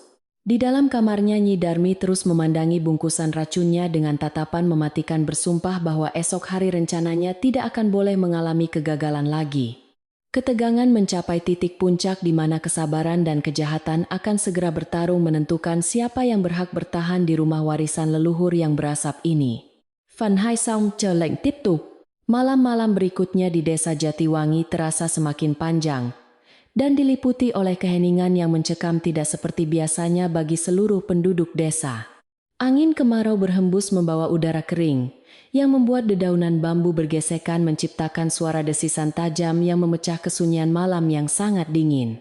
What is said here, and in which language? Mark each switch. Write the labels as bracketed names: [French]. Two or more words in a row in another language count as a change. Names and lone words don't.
[Indonesian] Di dalam kamarnya Nyi Darmi terus memandangi bungkusan racunnya dengan tatapan mematikan, bersumpah bahwa esok hari rencananya tidak akan boleh mengalami kegagalan lagi. Ketegangan mencapai titik puncak di mana kesabaran dan kejahatan akan segera bertarung menentukan siapa yang berhak bertahan di rumah warisan leluhur yang berasap ini. [Vietnamese] Phần 2 xong chờ lệnh tiếp tục. [Indonesian] Malam-malam berikutnya di desa Jatiwangi terasa semakin panjang dan diliputi oleh keheningan yang mencekam tidak seperti biasanya bagi seluruh penduduk desa. Angin kemarau berhembus membawa udara kering yang membuat dedaunan bambu bergesekan menciptakan suara desisan tajam yang memecah kesunyian malam yang sangat dingin.